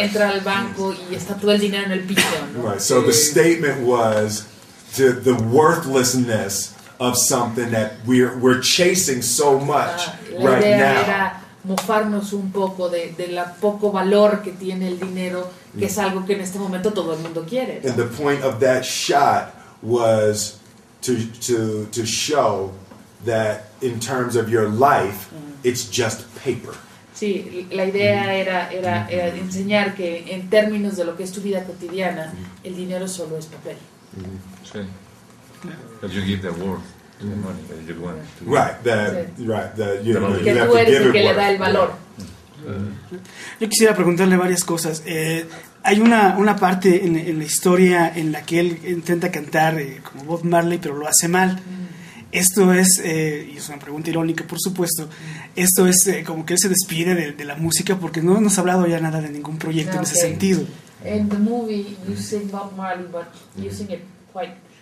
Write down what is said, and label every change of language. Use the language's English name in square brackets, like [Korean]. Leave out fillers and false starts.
[English] Right. So the statement was to the worthlessness of something that we're chasing so much right now. [Spanish] Mofarnos un poco de la poco valor que tiene el dinero, que es algo que en este momento todo el mundo quiere, ¿no? [English] And the point of that shot was to show that in terms of your life, it's just paper. [Spanish] Sí, la idea era enseñar que en términos de lo que es tu vida cotidiana, el dinero solo es papel. [English] Sí. But you give the worth. Right, you [Spanish] que tú eres el que le da el valor. Yo quisiera preguntarle varias cosas. Hay una parte en la historia en la que él intenta cantar como Bob Marley, pero lo hace mal. Esto es, y es una pregunta irónica por supuesto, esto es como que él se despide de la música porque no nos ha hablado ya nada de ningún proyecto en ese sentido. [English] In the movie you sing Bob Marley, but you sing it quite